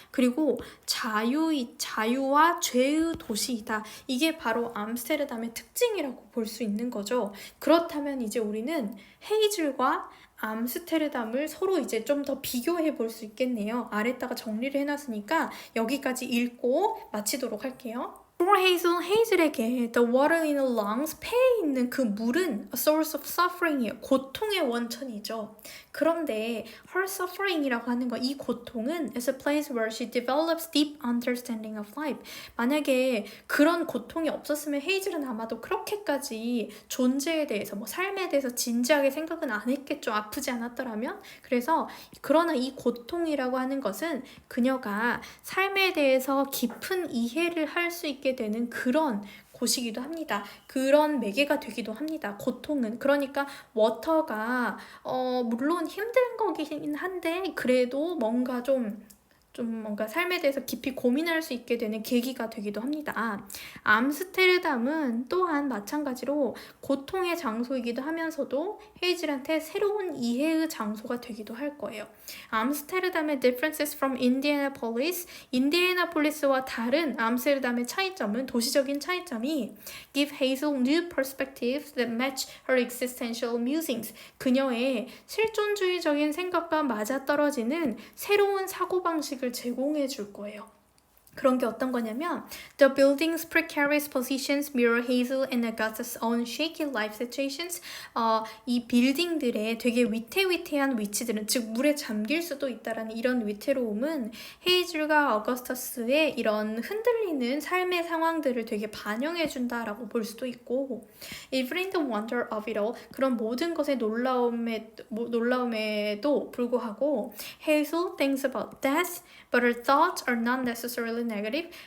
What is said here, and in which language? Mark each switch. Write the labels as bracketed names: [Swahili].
[Korean] 그리고 자유와 죄의 도시이다. 이게 바로 암스테르담의 특징이라고 볼 수 있는 거죠. 그렇다면 이제 우리는 헤이즐과 암스테르담을 서로 이제 좀 더 비교해 볼 수 있겠네요. 아래다가 정리를 해놨으니까 여기까지 읽고 마치도록 할게요. [English] For Hazel, 헤이즐에게 the water in the lungs, [Korean] 폐에 있는 그 물은 [English] a source of suffering이에요. [Korean] 고통의 원천이죠. [English] 그런데 her suffering이라고 하는 거, [Korean] 이 고통은 [English] is a place where she develops deep understanding of life. [Korean] 만약에 그런 고통이 없었으면 헤이즐은 아마도 그렇게까지 존재에 대해서 삶에 대해서 진지하게 생각은 안 했겠죠. 아프지 않았더라면. 그래서 그러나 이 고통이라고 하는 것은 그녀가 삶에 대해서 깊은 이해를 할 수 있게 되는 그런 곳이기도 합니다. 그런 매개가 되기도 합니다. 고통은. 그러니까 워터가 물론 힘든 거긴 한데 그래도 뭔가 좀 뭔가 삶에 대해서 깊이 고민할 수 있게 되는 계기가 되기도 합니다. 암스테르담은 또한 마찬가지로 고통의 장소이기도 하면서도 헤이즐한테 새로운 이해의 장소가 되기도 할 거예요. [English] 암스테르담의 differences from Indianapolis, [Korean] 인디애나폴리스와 다른 암스테르담의 차이점은 도시적인 차이점이 [English] give Hazel new perspectives that match her existential musings. [Korean] 그녀의 실존주의적인 생각과 맞아떨어지는 새로운 사고방식을 제공해 줄 거예요. 그런 게 어떤 거냐면 [English] The building's precarious positions mirror Hazel and Agatha's own shaky life situations. [Korean] 이 빌딩들의 되게 위태위태한 위치들은 즉 물에 잠길 수도 있다라는 이런 위태로움은 헤이즐과 어거스터스의 이런 흔들리는 삶의 상황들을 되게 반영해 준다라고 볼 수도 있고 [English] Even in the wonder of it all [Korean] 그런 모든 것의 놀라움에도 불구하고 [English] Hazel thinks about death but her thoughts are not necessarily negative.